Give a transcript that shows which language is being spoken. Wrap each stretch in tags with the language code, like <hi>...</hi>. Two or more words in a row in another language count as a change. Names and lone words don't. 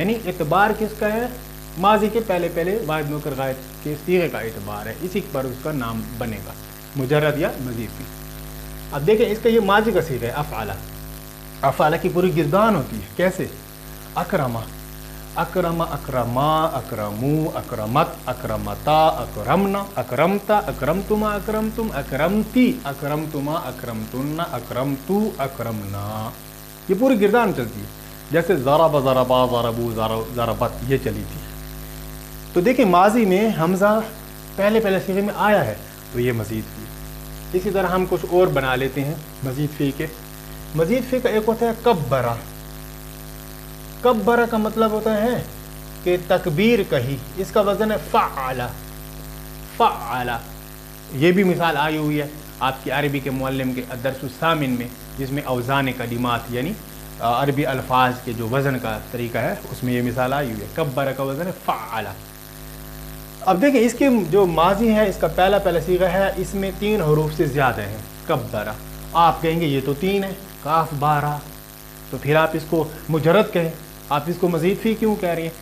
<ur>یعنی اعتبار کس کا ہے؟ ماضی کے پہلے پہلے واحد مذکر غائب کے صیغے کا اعتبار ہے، اسی پر اس کا نام بنے گا، مجرد یا</ur> <ar>مزید فی.</ar> <ur>اب دیکھیں اس کا یہ ماضی کا صیغہ ہے افعل. افعل کی پوری گردان ہوتی ہے. کیسے؟</ur> <ar>اکرما، اکرم، اکرما، اکرمو، اکرمت، اکرمتا، اکرمنا، اکرمتا، اکرمتما، اکرمتم، اکرمتی، اکرمتما، اکرمتن، اکرمتو، اکرمنا.</ar> <ur>یہ پوری گردان چلتی ہے. جیسے</ur> <ar>ضرب، ضربا، ضربو، ضربت،</ar> <ur>یہ چلی تھی. تو دیکھیں ماضی میں حمزہ پہلے پہلے صیغے میں آیا ہے تو یہ</ur> <ar>مزید فی.</ar> <ur>اسی طرح ہم کچھ اور بنا لیتے ہیں</ur> <ar>مزید فی</ar> <ur>کے.</ur> <ar>مزید فی</ar> <ur>کا ایک ہوتا ہے کبرا. کبرا کا مطلب ہوتا ہے کہ تکبیر کہی، اس کا وزن ہے فعل. فعل یہ بھی مثال آئی ہوئی ہے آپ کی عربی کے معلم کے</ur> <ar>الدرس الثامن</ar> <ur>میں، جس میں اوزان کلمات یعنی عربی الفاظ کے جو وزن کا طریقہ ہے اس میں یہ مثال آئی ہوئی ہے. کبرا کا وزن ہے فعل. اب دیکھیں اس کے جو ماضی ہے، اس کا پہلا صیغہ ہے، اس میں 3 حروف سے زیادہ ہیں. کبرا آپ کہیں گے یہ تو 3 ہے، کاف بارہ، تو پھر آپ اس کو مجرد کہیں، آپ اس کو</ur> <ar>مزید فی</ar> <ur>کیوں کہہ رہی ہیں؟</ur>